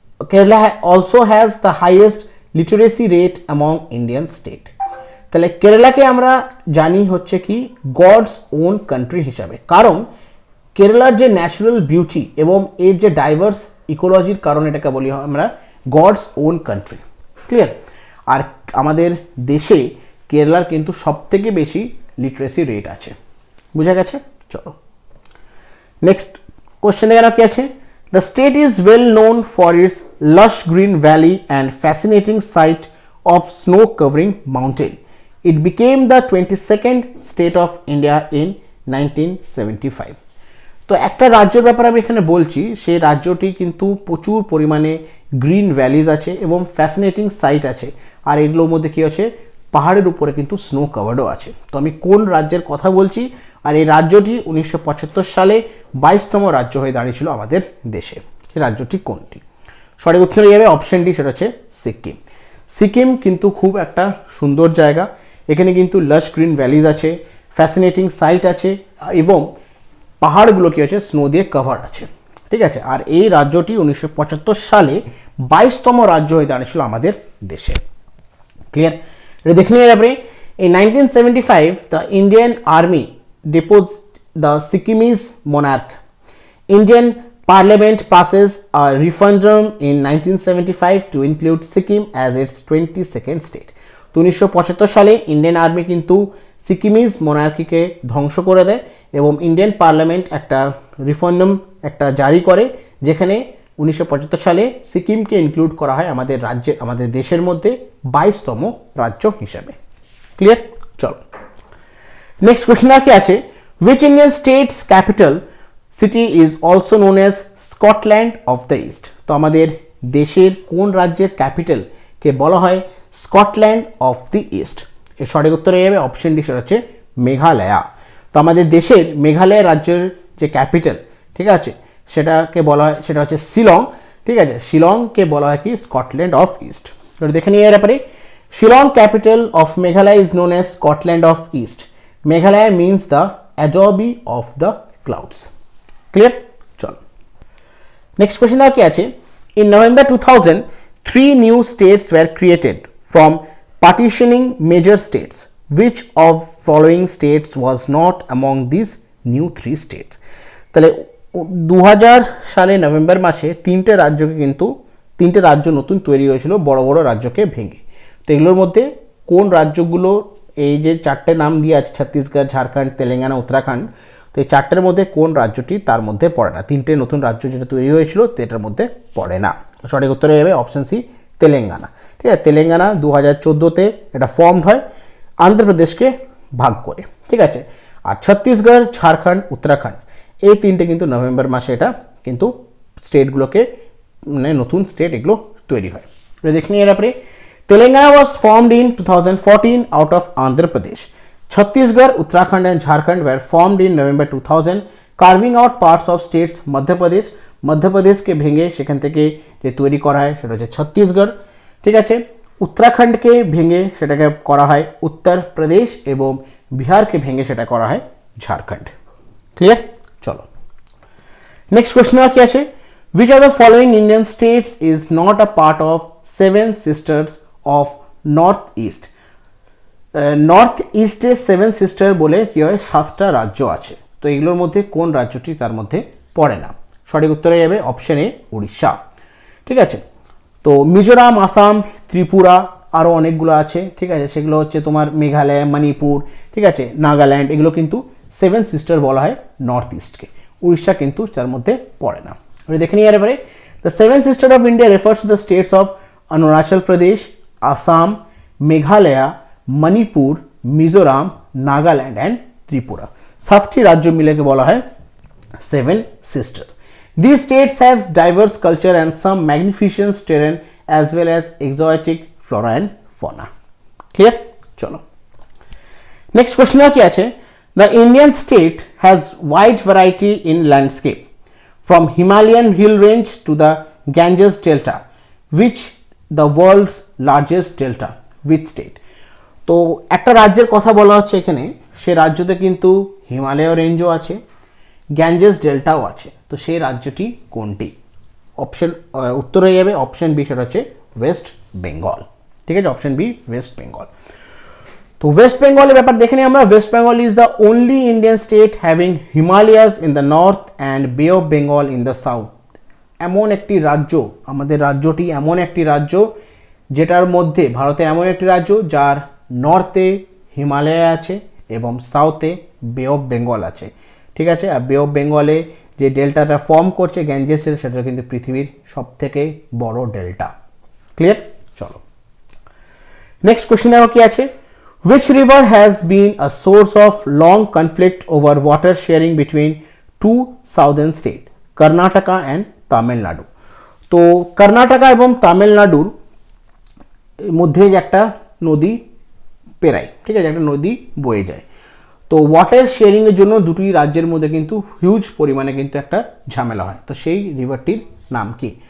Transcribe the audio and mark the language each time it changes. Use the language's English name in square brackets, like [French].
[English] Kerala also has the highest literacy rate among Indian state. [Bangla] তাহলে কেরালাকে আমরা জানি হচ্ছে কি গডস ওন কান্ট্রি হিসাবে, কারণ কেরালার যে ন্যাচারাল বিউটি এবং এর যে ডাইভার্স ইকোলজির কারণে এটাকে বলি আমরা গডস ওন কান্ট্রি। ক্লিয়ার? আর আমাদের দেশে কেরালার কিন্তু সবথেকে বেশি লিটারেসি রেট আছে। বুঝা গেছে? চলো নেক্সট কোশ্চেন এখানে কি আছে, [English] The state is well known for its lush green valley and fascinating sight of snow covering mountain. It became the 22nd state of India in 1975. [Bangla] তো একটা রাজ্যের ব্যাপারে আমি এখানে বলছি, সেই রাজ্যটি কিন্তু প্রচুর পরিমাণে গ্রিন ভ্যালিজ আছে এবং ফ্যাসিনেটিং সাইট আছে, আর এগুলোর মধ্যে কি আছে, পাহাড়ের উপরে কিন্তু স্নো কাভার্ডও আছে। তো আমি কোন রাজ্যের কথা বলছি, আর এই রাজ্যটি 1975 সালে 22তম রাজ্য হয়ে দাঁড়িয়েছিল আমাদের দেশে। এই রাজ্যটি কোনটি? সঠিক উত্তর হয়ে যাবে অপশন ডি, সেটা হচ্ছে সিকিম। সিকিম কিন্তু খুব একটা সুন্দর জায়গা, এখানে কিন্তু লাশ গ্রিন ভ্যালিজ আছে, ফ্যাসিনেটিং সাইট আছে এবং পাহাড়গুলো কি আছে, স্নো দিয়ে কভার আছে। ঠিক আছে? আর এই রাজ্যটি 1975 সালে 22তম রাজ্য হয়ে দাঁড়িয়েছিল আমাদের দেশে। ক্লিয়ার? এটা দেখে নিয়ে যাবে, [English] in 1975 the Indian Army deposed the Sikkimese monarch. Indian Parliament passes a referendum in 1975 to include Sikkim as its 22nd state. [Bangla] তো 1975 সালে ইন্ডিয়ান আর্মি কিন্তু সিকিমিজ মনার্কিকে ধ্বংস করে দেয় এবং ইন্ডিয়ান পার্লামেন্ট একটা রিফারেন্ডাম একটা জারি করে, যেখানে 1975 সালে সিকিমকে ইনক্লুড করা হয় আমাদের রাজ্যে, আমাদের দেশের মধ্যে 22তম রাজ্য হিসাবে। ক্লিয়ার? চলো নেক্সট কোয়েশ্চেন কি আছে, [English] which Indian state's capital city is also known as Scotland of the East? [Bangla] তো আমাদের দেশের কোন রাজ্যের ক্যাপিটাল কে বলা হয় স্কটল্যান্ড অফ দি ইস্ট? এর সঠিক উত্তর হয়ে যাবে অপশন ডি, সেটা হচ্ছে মেঘালয়া। তো আমাদের দেশের মেঘালয় রাজ্যের যে ক্যাপিটাল, ঠিক আছে, সেটাকে বলা হয়, সেটা হচ্ছে শিলং। ঠিক আছে, শিলংকে বলা হয় কি স্কটল্যান্ড অফ ইস্ট। তো দেখে নিয়ে এর ব্যাপারে, [English] Shillong capital of Meghalaya is known as Scotland of east. Meghalaya means the Adobe of the clouds. [Bangla] Clear? চলো নেক্সট কোয়েশ্চেন কি আছে, [English] in November 2000 3 new states were created from partitioning major states. Which of following states was not among these new 3 states? [Bangla] তাহলে 2000 সালে November মাসে তিনটে রাজ্য নতুন তৈরি হয়েছিল বড় বড় রাজ্যকে ভেঙে। তো এগুলোর মধ্যে কোন রাজ্যগুলো, এই যে চারটে নাম দিয়ে আছে ছত্তিশগড়, ঝাড়খণ্ড, তেলেঙ্গানা, উত্তরাখণ্ড, তো এই চারটের মধ্যে কোন রাজ্যটি তার মধ্যে পড়ে না? তিনটে নতুন রাজ্য যেটা তৈরি হয়েছিল সেটার মধ্যে পড়ে না। সঠিক উত্তর হয়ে যাবে অপশন সি, তেলেঙ্গানা। ঠিক আছে, তেলেঙ্গানা 2014-তে এটা ফর্ম হয় আন্ধ্রপ্রদেশকে ভাগ করে। ঠিক আছে, আর ছত্তিশগড়, ঝাড়খণ্ড, উত্তরাখণ্ড এই তিনটে কিন্তু নভেম্বর মাসে এটা কিন্তু স্টেটগুলোকে, মানে নতুন স্টেট এগুলো তৈরি হয়। দেখে নিয়ে এর ব্যাপারে, [English] Telangana was formed in 2014 out of Andhra Pradesh. Chhattisgarh, Uttarakhand and Jharkhand were formed in November 2000, carving out parts of states Madhya Pradesh [Bangla] কে ভেঙে সেখান থেকে যে তৈরি করা হয় সেটা হচ্ছে ছত্তিশগড়। ঠিক আছে, উত্তরাখণ্ডকে ভেঙে সেটাকে করা হয় উত্তরপ্রদেশ এবং বিহারকে ভেঙে সেটা করা হয় ঝাড়খণ্ড। ক্লিয়ার? চলো নেক্সট কোয়েশ্চেন কি আছে, [English] which of the following Indian states is not a part of Seven Sisters of North East? [Bangla] North ইস্টে সেভেন সিস্টার বলে কি হয়, 7টা রাজ্য আছে। তো এগুলোর মধ্যে কোন রাজ্যটি তার মধ্যে পড়ে না? সঠিক উত্তর হয়ে যাবে অপশন এ, উড়িষ্যা। ঠিক আছে, তো মিজোরাম, আসাম, ত্রিপুরা, আরও অনেকগুলো আছে। ঠিক আছে, সেগুলো হচ্ছে তোমার মেঘালয়, মণিপুর, ঠিক আছে, নাগাল্যান্ড, এগুলো কিন্তু সেভেন সিস্টার বলা হয় নর্থ ইস্টকে। উড়িষ্যা কিন্তু তার মধ্যে পড়ে না। দেখে নিয়ে এবারে, [English] The seven sister of India refers to the states of Arunachal Pradesh, Assam, Meghalaya, Manipur, Mizoram, Nagaland and Tripura. [Bangla] 7টি রাজ্য মিলেকে বলা হয় seven sisters. [English] These states have diverse culture and some magnificent terrain as well as exotic flora and fauna. Clear? [Bangla] চলো নেক্সট কোয়েশ্চেন কি আছে, [English] the Indian state has wide variety in landscape from Himalayan hill range to the Ganges delta, which the world's largest delta. Which state? [Bangla] তো একটা রাজ্যের কথা বলা হচ্ছে এখানে, সে রাজ্যতে কিন্তু হিমালয় রেঞ্জও আছে, গ্যাঞ্জেস ডেল্টাও আছে। তো সেই রাজ্যটি কোনটি? অপশন উত্তর হয়ে যাবে অপশন বি, সেটা হচ্ছে ওয়েস্ট বেঙ্গল। ঠিক আছে, অপশন বি ওয়েস্ট বেঙ্গল। তো ওয়েস্ট বেঙ্গলের ব্যাপার দেখে নিই আমরা। [English] West Bengal is the only Indian state having Himalayas in the north and Bay of Bengal in the south. [Bangla] এমন একটি রাজ্য, আমাদের রাজ্যটি এমন একটি রাজ্য যেটার মধ্যে, ভারতের এমন একটি রাজ্য যার নর্থে হিমালয় আছে এবং সাউথে বে অফ বেঙ্গল আছে। ঠিক আছে, আর বে অফ বেঙ্গলে যে ডেল্টাটা ফর্ম করছে গ্যাঞ্জেসের, সেটা কিন্তু পৃথিবীর সব থেকে বড় ডেল্টা। ক্লিয়ার? চলো নেক্সট কোয়েশ্চেন কি আছে, [English] which river has been a source of long conflict over water sharing between two southern states, Karnataka and Tamil Nadu? [Bangla] তো কর্ণাটকা এবং তামিলনাড়ুর মধ্যে যে একটা নদী পেরায়, ঠিক আছে, একটা নদী বয়ে যায়। তো ওয়াটার শেয়ারিংয়ের জন্য দুটি রাজ্যের মধ্যে কিন্তু হিউজ পরিমাণে কিন্তু একটা ঝামেলা হয়। তো সেই রিভারটির নাম কি?